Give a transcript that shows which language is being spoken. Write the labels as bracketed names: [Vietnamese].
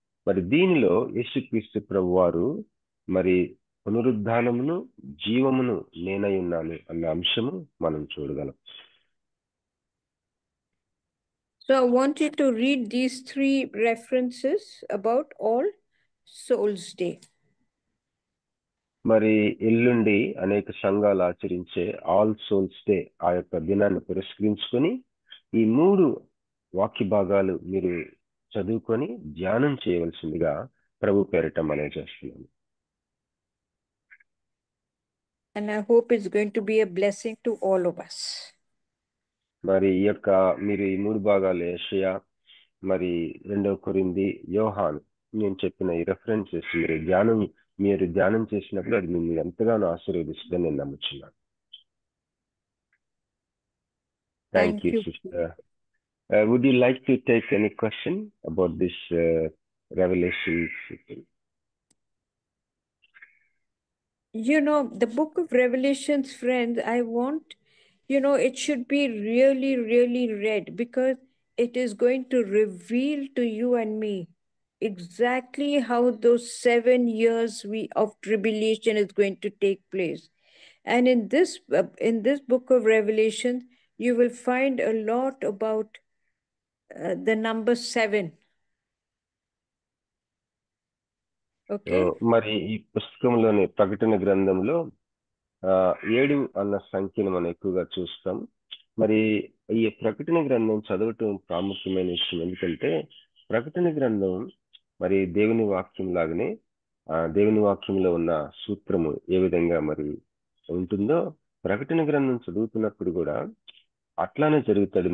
[Telugu] మరి దీనిలో యేసుక్రీస్తు ప్రభువారు మరి పునరుద్ధానమును జీవమును నేనై ఉన్నాను అన్న అంశము మనం చూడగలం. [English] So I want you to read these 3 references about All Souls Day. [Telugu] మరి ఎల్లుండి అనేక సంఘాలు ఆచరించే ఆల్ సోల్స్ డే, ఆ యొక్క దినాన్ని పురస్కరించుకొని ఈ 3 వాక్య భాగాలు మీరు చదువుకొని ధ్యానం చేయవలసిందిగా ప్రభు పేరిట మనం చేస్తున్నాము. [English] And I hope it's going to be a blessing to all of us. [Telugu] మరి ఈ యొక్క మీరు ఈ 3 భాగాలు యెషయా, మరి 2వ కొరింథీ, యోహాను, నేను చెప్పిన ఈ రెఫరెన్సెస్ మీరు ధ్యానం చేసినప్పుడు అది మిమ్మల్ని ఎంతగానో ఆశీర్వదిస్తుందని నేను నమ్ముచున్నాను. [English] Thank you sister. Would you like to take any question about this revelation? You know, the book of Revelations, friends, I want, it should be really, really read, because it is going to reveal to you and me exactly how those 7 years of tribulation is going to take place. And in this book of Revelation, you will find a lot about the number 7. Okay. [Telugu] మరి ఈ పుస్తకంలోని ప్రకటన గ్రంథంలో 7 అన్న సంఖ్యను మనం ఎక్కువగా చూస్తాం. మరి ఈ ప్రకటన గ్రంథం చదవటం ప్రాముఖ్యమైన విషయం. ఎందుకంటే ప్రకటన గ్రంథం మరి దేవుని వాక్యం లాగానే దేవుని వాక్యంలో ఉన్న సూత్రము ఏ విధంగా మరి ఉంటుందో, ప్రకటన గ్రంథం చదువుతున్నప్పుడు కూడా అట్లానే జరుగుతుంది.